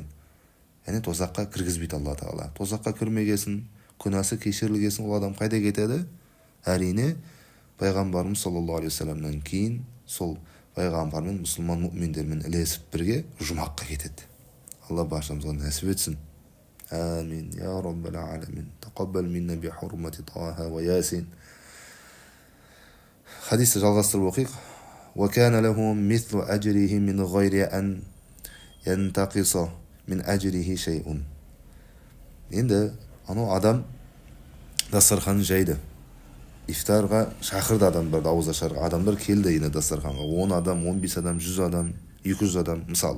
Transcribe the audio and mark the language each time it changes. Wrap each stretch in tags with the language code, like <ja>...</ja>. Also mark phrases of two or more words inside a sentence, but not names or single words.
<kk>Яғни тозаққа кіргізбейді Алла Тағала. Тозаққа кірмегесін, күнәсі кешірілгесін, ол адам қайда кетеді? Әрине, пайғамбарымыз</kk> <ar>صلى الله عليه</ar> <kk>вассаламнан кейін сол пайғамбармен мұсылман мұъминдермен ілесіп бірге жұмаққа кетеді. Алла баршамызға нәсіп етсін.</kk> <ar>آمين يا رب العالمين تقبل منا بحرمة طه وياسين.</ar> <kk>Хадисті жалғастырып оқиық.</kk> <ar>وكان له مثل أجره من غير أن ينتقص من أجره شيء.</ar> <kk>Енді анау адам дастарханын жайды. Ифтарға шақырды адамдарды, ауыз ашарға. Адамдар келді енді дастарханға. 10 адам, 15 адам, 100 адам, 200 адам мысалы.</kk>